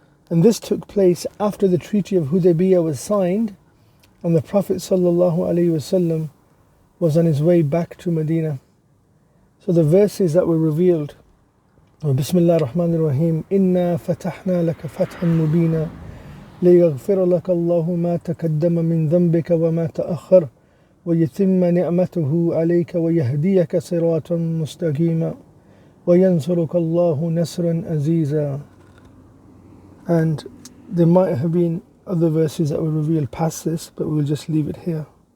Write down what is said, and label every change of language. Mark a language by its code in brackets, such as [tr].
[en] And this took place after the Treaty of Hudaybiyah was signed and the Prophet ﷺ was on his way back to Medina. So the verses that were revealed were Bismillah ar-Rahman ar-Rahim, [ar] Inna fatahna laka fathan mubina ليغفر لك الله ما تقدم من ذنبك وما تأخر ويتم نعمته عليك ويهديك صراطا مستقيما وينصرك الله نصرا عزيزا. [en] And there might have been other verses that were revealed past this, but we'll just leave it here.